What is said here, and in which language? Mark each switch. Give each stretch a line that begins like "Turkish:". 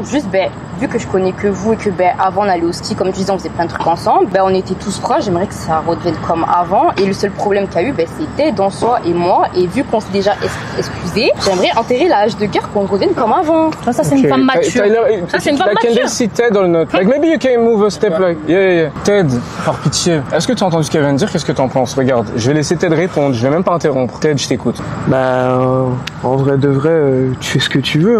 French: Juste, vu que je connais que vous et que, avant, on allait au ski, comme tu disais, on faisait plein de trucs ensemble, on était tous proches. J'aimerais que ça redevienne comme avant. Et le seul problème qu'il y a eu, c'était dans soi et moi. Et vu qu'on s'est déjà excusé, j'aimerais enterrer la hache de guerre qu'on redevienne comme avant. Ça, c'est une femme mature. Ça, c'est une femme
English: Can
French: mature.
English: they see Ted or not? Like, maybe you can move a step, like, yeah.
French: Ted, par pitié. Est-ce que tu as entendu ce qu'elle vient de dire? Qu'est-ce que tu en penses? Regarde, je vais laisser Ted répondre. Je vais même pas interrompre. Ted, je t'écoute. En vrai de vrai, tu fais ce que tu veux.